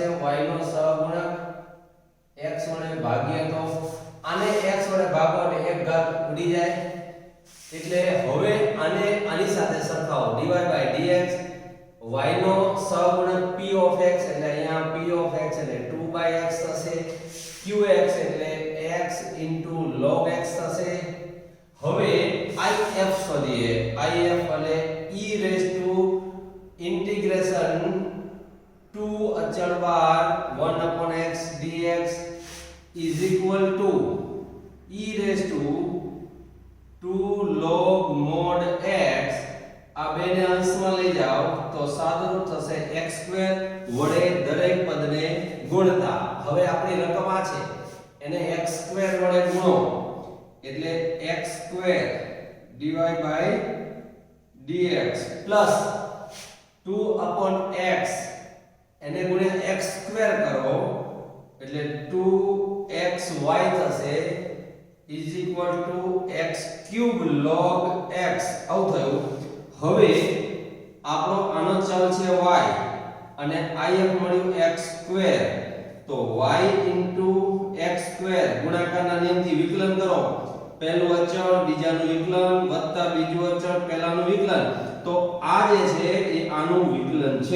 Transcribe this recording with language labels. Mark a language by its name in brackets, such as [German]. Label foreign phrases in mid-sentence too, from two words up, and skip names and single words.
[Gujarati] y નો સહગુણક x વડે ભાગીએ તો આને x વડે ભાગો એટલે એક ઘાત ઉડી જાય, એટલે હવે આને આની સાથે સરખાવો। dy/dx y નો સહગુણક [English] p of x [Gujarati] એટલે અહીંયા [English] p of x [Gujarati] એટલે 2/x થશે। qx એટલે x log x થશે। હવે if શોધીએ। if એટલે [English] e raised to integration [Gujarati] 2 અચળ બાર 1/x dx [English] is equal to e raised to 2 log mod x, [Gujarati] આ બેને અંશમાં લઈ જાઓ તો સાદુરૂપ થશે x² વડે દરેક પદને ગુણતા। હવે આપણી રકમ આ છે, એને x² વડે ગુણો એટલે x² dy/dx પ્લસ 2/x એને ગુણ્યા x² કરો એટલે 2xy થશે [English] is equal to x³ log x [Gujarati] આવું થયું। હવે આપણો આનો ચલ છે y અને if મળ્યું x², તો y x² ગુણાકારના નિયમથી વિકલન કરો। પહેલું અચળ બીજાનું વિકલન વત્તા બીજું અચળ પહેલાનું વિકલન, તો આ જે છે એ આનું વિકલન છે।